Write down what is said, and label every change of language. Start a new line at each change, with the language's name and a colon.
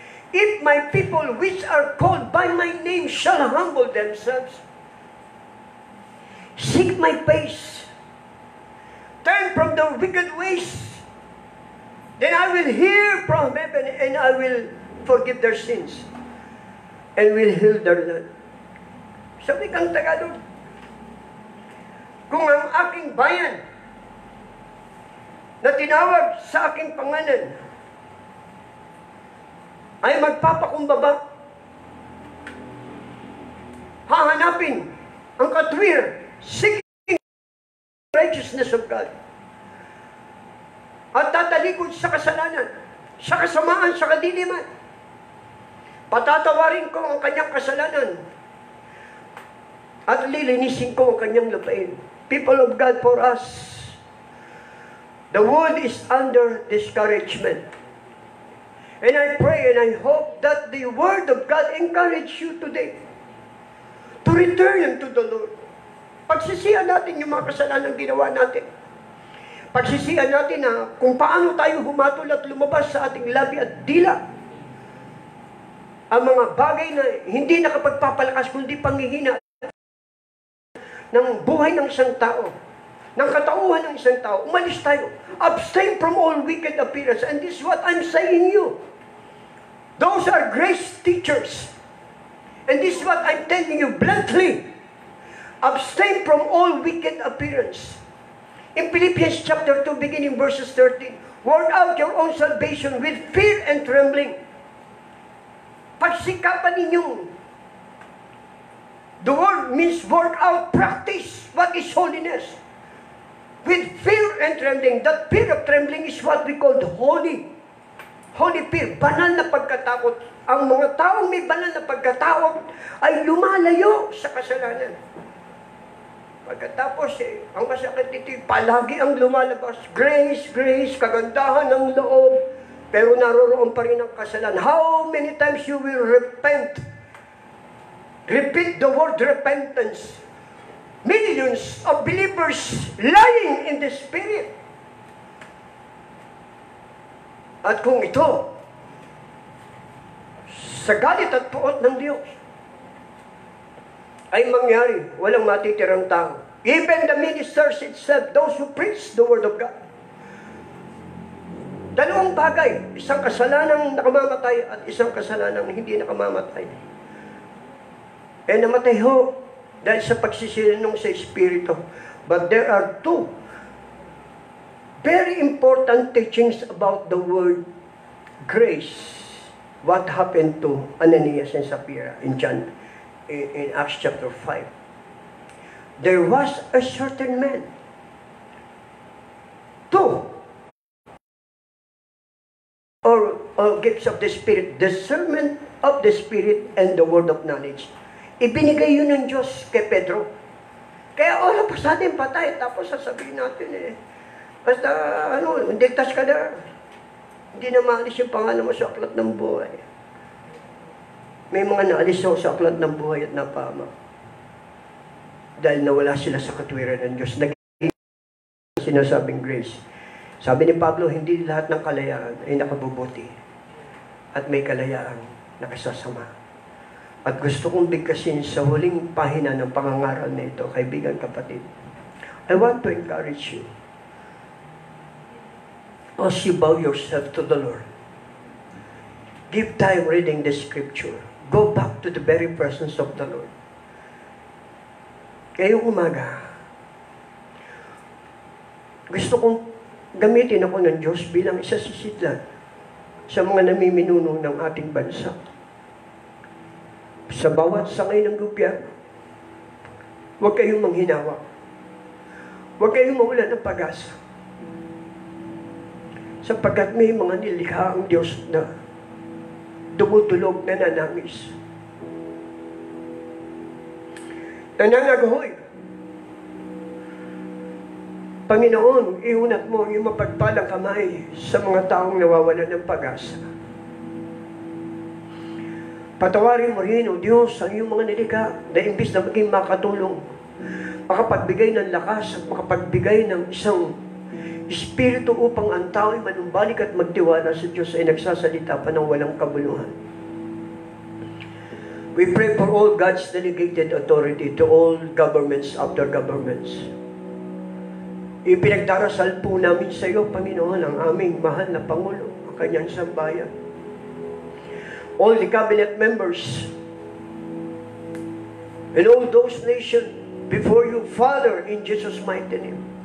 English: If my people which are called by my name shall humble themselves, seek my face, turn from their wicked ways, then I will hear from heaven and I will forgive their sins and will heal their land.
Filipino: Sabi kang Tagalog, kung ang aking bayan na tinawag sa aking pangalan ay magpapakumbaba, hahanapin ang katwiran,
English: seeking righteousness of God,
Filipino: at tatalikod sa kasalanan, sa kasamaan, sa kadiliman, patatawarin ko ang kanyang kasalanan, at lilinisin ko ang kanyang lupain.
English: People of God, for us, the world is under discouragement. And I pray and I hope that the Word of God encourage you today to return unto the Lord.
Filipino: Pagsisihan natin yung mga kasalanan ginawa natin. Pagsisihan natin na kung paano tayo humatol at lumabas sa ating labi at dila. Ang mga bagay na hindi nakapagpapalakas kundi panghihina ng buhay ng isang tao, ng katauhan ng isang tao. Umalis tayo.
English: Abstain from all wicked appearance. And this is what I'm saying you. Those are grace teachers. And this is what I'm telling you bluntly. Abstain from all wicked appearance. In Philippians chapter 2, beginning verses 13, work out your own salvation with fear and trembling.
Filipino: Pagsikapan ninyong.
English: The word means work out, practice. What is holiness? With fear and trembling. That fear of trembling is what we call the holy fear.
Filipino: Banal na pagkatakot. Ang mga taong may banal na pagkatakot ay lumalayo sa kasalanan. Pagkatapos ang masakit dito, palagi ang lumalabas, grace, grace, kagandahan ng loob, pero naroroon pa rin ang kasalanan.
English: How many times you will repent? Repeat the word repentance. Millions of believers lying in the Spirit.
Filipino: At kung ito, sa galit at puot ng Diyos, ay mangyari, walang matitirang tao.
English: Even the ministers itself, those who preach the Word of God.
Filipino: Dalawang bagay, isang kasalanang nakamamatay at isang kasalanang hindi nakamamatay. Namatay ho dahil sa pagsisinungaling sa Espiritu.
English: But there are two very important teachings about the word grace. What happened to Ananias and Sapphira in Acts chapter 5. There was a certain man. Two or gifts of the Spirit, discernment of the Spirit and the word of knowledge.
Filipino: Ibinigay yun ng Diyos kay Pedro. Kaya pa sa atin patay, tapos sasabihin natin basta ligtas ka na. Hindi na maalis yung pangalan mo sa aklat ng buhay. May mga naalis sa aklat ng buhay at napama. Dahil nawala sila sa katwiran ng Diyos. Naging sinasabing grace. Sabi ni Pablo, hindi lahat ng kalayaan ay nakabubuti. At may kalayaan nakasasama. At gusto kong bigkasin sa huling pahina ng pangangaral na ito, kaibigan, kapatid.
English: I want to encourage you. As you bow yourself to the Lord, give time reading the Scripture. Go back to the very presence of the Lord.
Filipino: Ngayong umaga, gusto kong gamitin ako ng Diyos bilang isa sa sidlan sa mga namiminuno ng ating bansa. Sa bawat sangay ng gobyerno, huwag kayong manghinawa. Huwag kayong mawalan ng pag-asa. Sapagkat may mga nilikha ang Diyos na dumutulog na nanangis. Nananagahoy. Panginoon, iunat mo ang iyong mapagpalang kamay sa mga taong nawawalan ng pag-asa. Patawarin mo rin, O Diyos, ang iyong mga nilikha na imbis na maging makatulong, makapagbigay ng lakas at makapagbigay ng isang Espiritu upang ang tao ay manumbalik at magtiwala sa Diyos ay nagsasalita pa ng walang kabuluhan.
English: We pray for all God's delegated authority to all governments after governments.
Filipino: Ipinagdarasal po namin sa iyo, Panginoon, ang aming mahal na Pangulo, ang kanyang sambayan.
English: All the cabinet members and all those nations before you, Father, in Jesus' mighty name.